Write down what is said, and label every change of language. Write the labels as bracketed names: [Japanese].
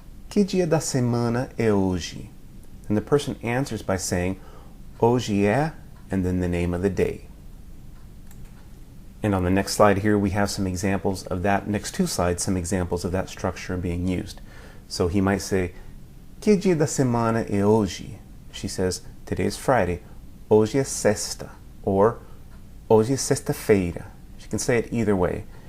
[Portuguese] Que dia da semana é hoje? [English] And the person answers by saying [Portuguese] hoje é, [English] and then the name of the day. And on the next slide here, we have some examples of that. Next 2 slides, some examples of that structure being used. So he might say, [Portuguese] que dia da semana é hoje? [English] She says, today is Friday. [Portuguese] Hoje é sexta. [English] Or, [Portuguese] hoje é sexta-feira. [English] She can say it either way.